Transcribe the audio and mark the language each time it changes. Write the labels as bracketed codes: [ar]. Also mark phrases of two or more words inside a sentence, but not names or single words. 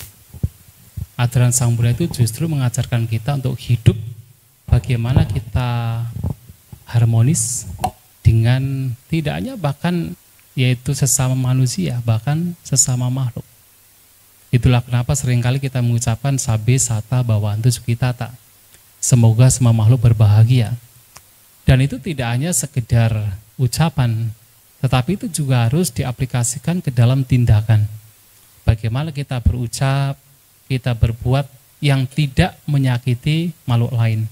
[id] Ajaran Sang Buddha itu justru mengajarkan kita untuk hidup bagaimana kita harmonis dengan tidak hanya bahkan yaitu sesama manusia, bahkan sesama makhluk. Itulah kenapa seringkali kita mengucapkan [pi] sabe sata bawantu sukitata. [id] Semoga semua makhluk berbahagia. Dan itu tidak hanya sekedar ucapan, tetapi itu juga harus diaplikasikan ke dalam tindakan. Bagaimana kita berucap, kita berbuat yang tidak menyakiti makhluk lain.